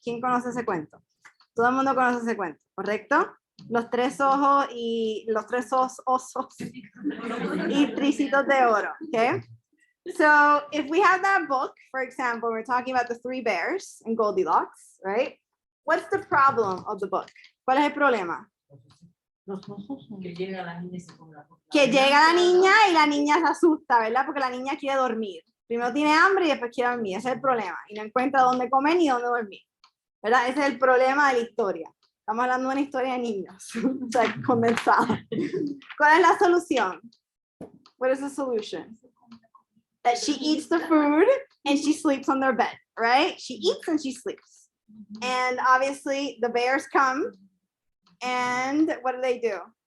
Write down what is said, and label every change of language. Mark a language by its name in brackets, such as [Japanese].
[Spanish] ¿Quién conoce ese cuento? Todo el mundo conoce ese cuento, ¿correcto? Los 3 ojos y los 3 osos y tricitos de oro, okay? [English] So if we have that book, for example, we're talking about the 3 bears and Goldilocks, right? What's the problem of the book? [Spanish] ¿Cuál es el problema? Que llega la niña y se come la boca. Que llega la niña y la niña se asusta, ¿verdad? Porque la niña quiere dormir. Primero tiene hambre y después quiere dormir. Ese es el problema. Y no encuentra dónde comer ni dónde dormir, ¿verdad? Ese es el problema de la historia. Estamos hablando de una historia de niños, o sea, condensada. ¿Cuál es la solución? [English] What is the solution? that she eats the food and she sleeps on their bed, right? She eats and she sleeps. And obviously the bears come and what do?